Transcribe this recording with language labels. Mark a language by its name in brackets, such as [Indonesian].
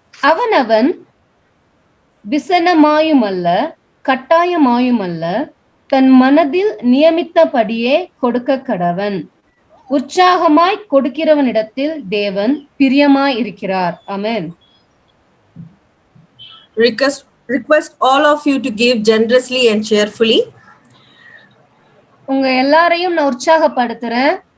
[Tamil] அவனவன் விசனமாயுமல்ல கட்டாயமாயுமல்ல தன் மனதில் நியமித்தபடியே கொடுக்க கடவன். உற்சாகமாய் கொடுக்கிறவனிடத்தில் தேவன் பிரியமாய் இருக்கிறார். ஆமென். [English] Request all of you to give generously and cheerfully. [Tamil] உங்க எல்லாரையும் நான் உற்சாகப்படுத்துறேன்.